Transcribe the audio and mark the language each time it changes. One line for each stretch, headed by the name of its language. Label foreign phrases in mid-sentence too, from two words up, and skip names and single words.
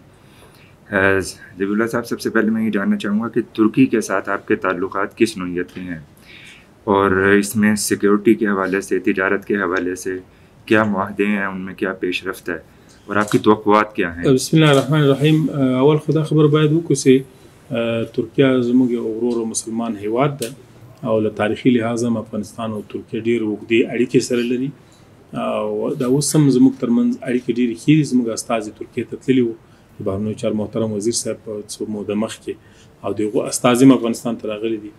Urdu: ذبیح اللہ صاحب، سب سے پہلے میں یہ جاننا چاہوں گا کہ ترکی کے ساتھ آپ کے تعلقات کس نوعیت کے ہیں اور اس میں سیکیورٹی کے حوالے سے، تجارت کے حوالے سے کیا معاہدے ہیں، ان میں کیا پیشرفت ہے اور آپ کی توقعات کیا ہیں?
Arabic: बिस्मिल्लाहिर्रहमानिर्रहीम।
Pashto: اول خدا خبر باید وکړو چې ترکیه زموږ یو ورور مسلمان هیواد ده او له تاریخي لحاظ هم افغانستان او ترکیه ډېر اوږدې اړیکې سره لري او دا اوس هم زموږ ترمنځ اړیکې ډېرې ښې دي. زموږ استازي ترکیې ته تللي وو، د بهرنیو چارو محترم وزیر صاحب په څو موده مخکې، او د هغو استازي هم افغانستان ته راغلي دي.